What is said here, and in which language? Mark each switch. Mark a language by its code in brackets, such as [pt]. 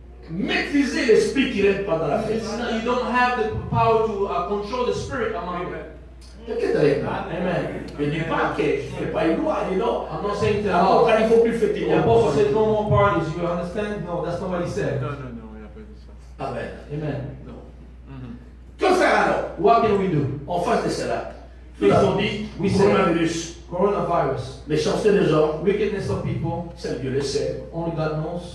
[fr] maîtriser l'esprit qui règne pendant la fête. [en] You don't have the power to control the spirit among them. [fr] Quelqu'un est avec moi. Amen. Je ne dis pas que je ne fais pas une loi, dis non. [en] I'm not saying that. [fr] Alors, quand il ne faut plus fêter, il y [en] The [fr] a [en] apostle said [fr] pas. [en] no more parties. You understand? No, that's not what he said. [fr] Non, il n'a pas dit ça. Amen. Amen. Que faire alors [en] What can we do? [fr] en face de cela? Nous avons dit Oui, c'est- coronavirus, [en] Coronavirus, [fr] méchanceté des hommes, [en] wickedness of people, [fr] seul Dieu le sait. [en] only God knows.